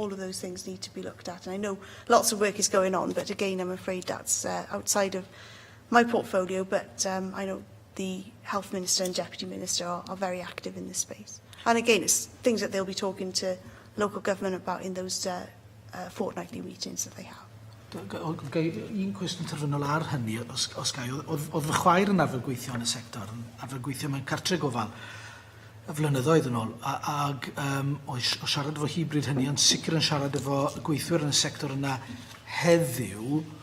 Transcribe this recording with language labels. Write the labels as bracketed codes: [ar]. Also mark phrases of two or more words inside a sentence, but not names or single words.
[en] All of those things need to be looked at. And I know lots of work is going on, but again, I'm afraid that's outside of my portfolio. But I know the Health Minister and Deputy Minister are very active in this space. And again, it's things that they'll be talking to local government about in those fortnightly meetings that they have. [cy] Un cwestiwn terfynol ar hynny, os gai, oedd fy chwaer yn arfer gweithio yn y sector, yn arfer gweithio mewn cartre gofal, y flynyddoedd yn ôl, ag o siarad efo hybrid hynny, ond sicr yn siarad efo gweithwyr yn y sector yna heddiw,